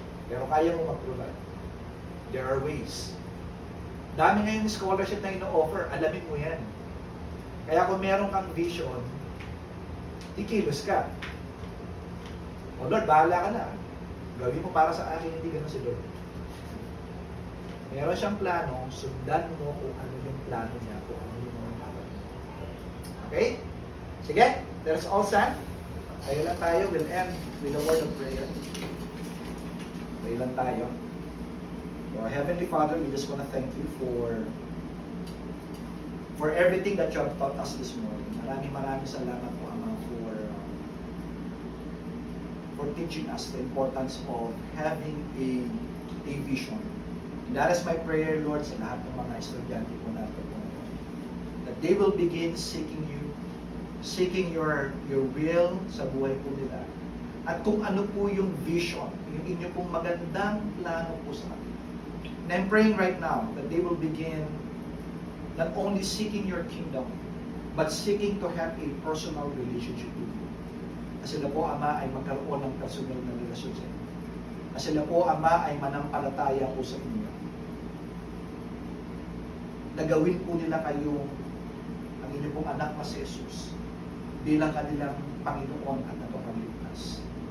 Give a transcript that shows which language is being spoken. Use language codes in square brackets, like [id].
[tl] Pero kaya mo mag-provide. [en] There are ways. [tl] Dami ngayon scholarship na ino-offer. Alamin mo yan. Kaya kung meron kang vision, Kikilos ka. O Lord, bahala ka na. Gawin mo para sa akin, hindi ganun si Lord. Meron siyang plano, sundan mo kung ano yung plano niya, kung ano yung mga gagawin. Okay? Sige, [en] let's all stand. [tl] Tayo lang tayo, [en] we'll end with a word of prayer. [tl] Tayo lang tayo. [en] So, Heavenly Father, we just want to thank you for everything that you have taught us this morning. [tl] Maraming salamat po, Ama, [en] for teaching us the importance of having a vision. And that is my prayer, Lord, [tl] sa lahat ng mga estudyante po natin po. [en] That they will begin seeking you, seeking your will [tl] sa buhay po nila. At kung ano po yung vision, yung inyo pong magandang plano po sa kanila. [en] And I'm praying right now that they will begin not only seeking your kingdom, but seeking to have a personal relationship with you. [tl] Kasi sila po, Ama, ay magkaroon ng personal na relasyon sa inyo. Kasi sila po, Ama, ay manampalataya po sa inyo. Nagawin po nila kayong ang inyong pong anak na si Jesus bilang kanilang Panginoon at Tagapagligtas.